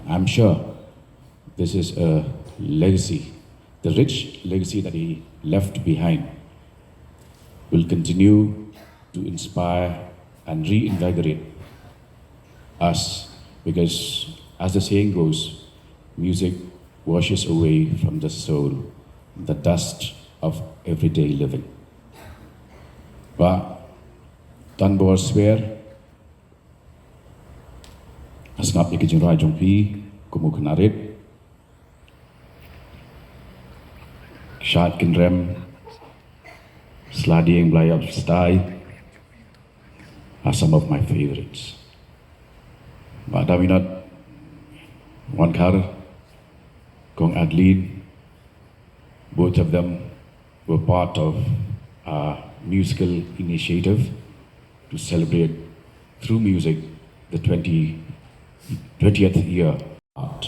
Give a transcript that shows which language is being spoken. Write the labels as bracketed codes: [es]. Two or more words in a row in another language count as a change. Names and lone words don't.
[en] I'm sure this is a legacy, the rich legacy that he left behind will continue to inspire and reinvigorate us, because as the saying goes, music washes away from the soul the dust of everyday living. Ba Tanbor Swer asngap ikijing rai jongpi kumukenarit Syat Kinrem Sladi yang Belayap Stai are some of my favorites. But Daminot, Wankhar, Adlyne, both of them were part of a musical initiative to celebrate through music the 20th year art.